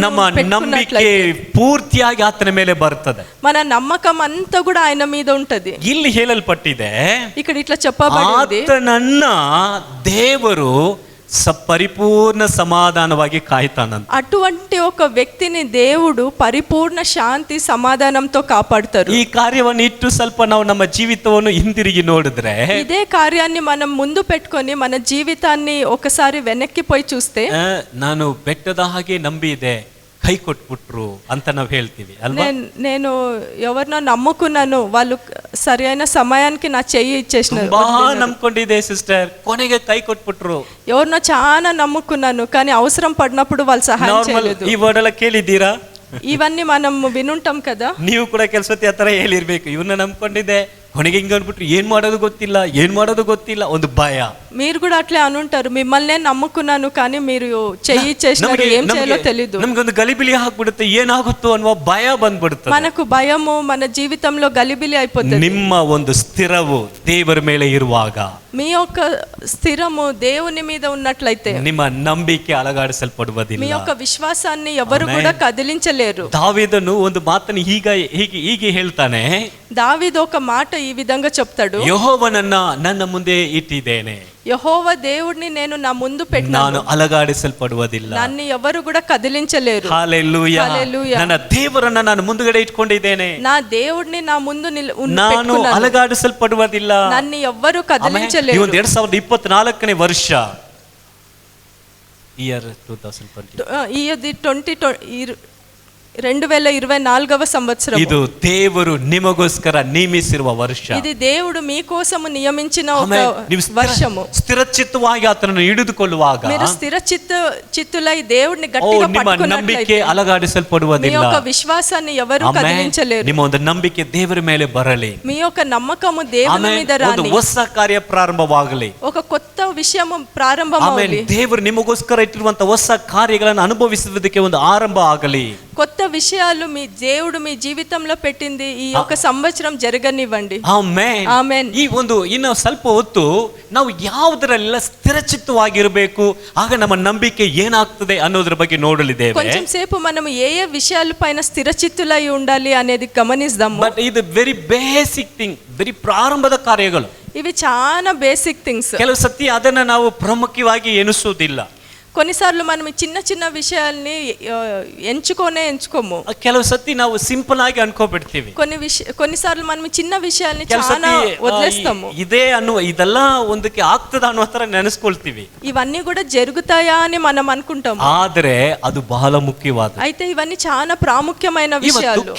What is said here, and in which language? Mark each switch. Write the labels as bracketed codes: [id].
[kn] ನಮ್ಮ ನಂಬಿಕೆ ಪೂರ್ತಿಯಾಗಿ ಆತನ ಮೇಲೆ ಬರ್ತದೆ. [te] మన నమ్మకం అంతా కూడా ఆయన మీద ఉంటది. [kn] ಇಲ್ಲಿ ಹೇಳಲ್ಪಟ್ಟಿದೆ, [te] ఇక్కడ ఇట్లా చెప్పబడింది, [kn] ಆತನನ್ನ ದೇವರು ಪರಿಪೂರ್ಣ ಸಮಾಧಾನವಾಗಿ ಕಾಯ್ತಾನಂತ. [te] అటువంటి ఒక వ్యక్తిని దేవుడు పరిపూర్ణ శాంతి సమాధానంతో కాపాడుతారు. [kn] ಈ ಕಾರ್ಯವನ್ನು ಇಟ್ಟು ಸ್ವಲ್ಪ ನಾವು ನಮ್ಮ ಜೀವಿತವನ್ನು ಹಿಂದಿರುಗಿ ನೋಡಿದ್ರೆ, [te] ఇదే కార్యాన్ని మనం ముందు పెట్టుకొని మన జీవితాన్ని ఒకసారి వెనక్కి పోయి చూస్తే, [kn] ನಾನು ಬೆಟ್ಟದ ಹಾಗೆ ನಂಬಿದೆ, ಕೈ ಕೊಟ್ಬಿಟ್ರು ಅಂತ ನಾವು ಹೇಳ್ತೀವಿ ಅಲ್ವಾ. [te] నేను ఎవరినో నమ్ముకున్నాను, వాళ్ళు సరి అయిన సమయానికి నా చెయ్యి ఇచ్చేసినారు. [kn] ನಂಬ್ಕೊಂಡಿದೆ ಸಿಸ್ಟರ್, ಕೊನೆಗೆ ಕೈ ಕೊಟ್ಬಿಟ್ರು. [te] ఎవరినో చాలా నమ్ముకున్నాను, కానీ అవసరం పడినప్పుడు వాళ్ళు సహాయం చేయలేదు. [kn] ಈ ವರ್ಡ್ ಎಲ್ಲ ಕೇಳಿದ್ದೀರಾ? [te] ఇవన్నీ మనం వినుంటాం కదా. [kn] ನೀವು ಕೂಡ ಕೆಲಸತಿ ಆ ಥರ ಹೇಳಿರ್ಬೇಕು, ಇವನ್ನ ನಂಬ್ಕೊಂಡಿದ್ದೆ, ಕೊನೆಗೆ ಹಿಂಗೆ ಅಂದ್ಬಿಟ್ರು, ಏನ್ ಮಾಡೋದು ಗೊತ್ತಿಲ್ಲ, ಒಂದು ಭಯ. [te] మీరు కూడా అట్లే అనుంటారు, మిమ్మల్నే నమ్ముకున్నాను కానీ మీరు చెయ్యి ఇచ్చేసినారు, ఏం చేయాలో తెలీదు. [kn] ನಮ್ಗೊಂದು ಗಲಿಬಿಲಿ ಆಗ್ಬಿಡುತ್ತೆ, ಏನಾಗುತ್ತೋ ಅನ್ನುವ ಭಯ ಬಂದ್ಬಿಡುತ್ತೆ. [te] మనకు భయము మన జీవితంలో గలిబిలి అయిపోతుంది. [kn] ನಿಮ್ಮ ಒಂದು ಸ್ಥಿರವು ದೇವರ ಮೇಲೆ ಇರುವಾಗ, [te] మీ యొక్క స్థిరము దేవుని మీద ఉన్నట్లయితే, [kn] ನಿಮ್ಮ ನಂಬಿಕೆ ಅಲಗಾಡಿಸಲ್ಪಡುವುದಿಲ್ಲ. [te] మీ యొక్క ವಿಶ್ವಾಸಾన్ని ఎవరు కూడా కదిలించలేరు. [kn] ದಾವೀದನು ಒಂದು ಮಾತನ್ನು ಹೀಗೆ ಹೇಳ್ತಾನೆ. [te] దావీదు ఒక మాట ఈ విధంగా చెప్తాడు, [kn] ಯೆಹೋವನನ್ನ ನನ್ನ ಮುಂದೆ ಇಟ್ಟಿದ್ದೇನೆ, [te] యెహోవా దేవుడిని నేను నా ముందు పెట్టాను, [kn] ನಾನು ಅಲಗಾಡಿಸಲ್ಪಡುವುದಿಲ್ಲ, [te] నన్ను ఎవరు కూడా కదిలించలేరు. [kn] ಹಲ್ಲೆಲೂಯಾ. [te] హల్లెలూయా. [kn] ನನ್ನ ದೇವರನ್ನ ನಾನು ಮುಂದುಗಡೆ ಇಟ್ಕೊಂಡಿದ್ದೇನೆ, [te] నా దేవుడిని నా ముందు [kn] ನಾನು ಅಲಗಾಡಿಸಲ್ಪಡುವುದಿಲ್ಲ, [te] నన్ను ఎవ్వరు కదిలించలేరు. [kn] 2024ನೇ ವರ್ಷ, ಇಯರ್ 2020, [te] ఇది 2024వ సంవత్సరం. [kn] ಇದು ದೇವರು ನಿಮಗೋಸ್ಕರ ನೇಮಿಸಿರುವ ವರ್ಷ. [te] ఇది దేవుడు మీకోసము నియమించిన ఒక వర్షము. [kn] ಸ್ಥಿರಚಿತ್ತವಾಗಿ ಆತನನ್ನು ಹಿಡಿದುಕೊಳ್ಳುವಾಗ, [te] మీరు స్థిర చిత్తులై దేవుడిని గట్టిగా [kn] ನಂಬಿಕೆ ಅಲಗಾಡಿಸಲ್ಪಡುವುದಿಲ್ಲ, [te] మీ యొక్క విశ్వాసాన్ని ఎవరు కదిలించలేరు. [kn] ನಿಮ್ಮ ಒಂದು ನಂಬಿಕೆ ದೇವರ ಮೇಲೆ ಬರಲಿ, [te] మీ యొక్క నమ్మకము దేవుని మీద రాని, [kn] ಹೊಸ ಕಾರ್ಯ ಪ್ರಾರಂಭವಾಗಲಿ, [te] ఒక కొత్త విషయము ప్రారంభమవ్వాలి. [kn] ದೇವರು ನಿಮಗೋಸ್ಕರ ಇಟ್ಟಿರುವಂತ ಹೊಸ ಕಾರ್ಯಗಳನ್ನು ಅನುಭವಿಸುವುದಕ್ಕೆ ಒಂದು ಆರಂಭ ಆಗಲಿ. [te] కొత్త విషయాలు మీ దేవుడు మీ జీవితంలో పెట్టింది ఈ యొక్క సంవత్సరం జరగనివ్వండి. [kn] ಆಮೆನ್. ಆಮೆನ್. ಈ ಒಂದು ಇನ್ನು ಸ್ವಲ್ಪ ಹೊತ್ತು ನಾವು ಯಾವುದರಲ್ಲ ಸ್ಥಿರಚಿತ್ತವಾಗಿರಬೇಕು, ಆಗ ನಮ್ಮ ನಂಬಿಕೆ ಏನಾಗ್ತದೆ ಅನ್ನೋದ್ರ ಬಗ್ಗೆ ನೋಡಲಿದ್ದೇವೆ. [te] కొంచెం సేపు మనం ఏ విషయాలపైన స్థిరచిత్తులై ఉండాలి అనేది గమనిద్దాము. [kn] ಬಟ್ ಇದು ವೆರಿ ಬೇಸಿಕ್ ಥಿಂಗ್, ವೆರಿ ಪ್ರಾರಂಭದ ಕಾರ್ಯಗಳು. [te] ఇవి చాలా బేసిక్ థింగ్స్. [kn] ಕೆಲವು ಸತಿ ಅದನ್ನ ನಾವು ಪ್ರಮುಖವಾಗಿ ಎನಿಸುವುದಿಲ್ಲ. [te] కొన్నిసార్లు మనం చిన్న చిన్న విషయాల్ని ఎంచుకోము. [kn] ಕೆಲವು ಸತಿ ನಾವು ಸಿಂಪಲ್ ಆಗಿ ಅನ್ಕೋಬಿಡ್ತೀವಿ. [te] కొన్నిసార్లు మనం చిన్న విషయాల్ని చాలా వదిలేస్తాము. [kn] ಇದೆಲ್ಲ ಒಂದಕ್ಕೆ ಆಗ್ತದ ಅನ್ನೋ ತರ ನೆನೆಸ್ಕೊಳ್ತೀವಿ. [te] ఇవన్నీ కూడా జరుగుతాయా అని మనం అనుకుంటాము. [kn] ಆದ್ರೆ ಅದು ಬಹಳ ಮುಖ್ಯವಾದ. [te] అయితే ఇవన్నీ చాలా ప్రాముఖ్యమైన విషయాలు.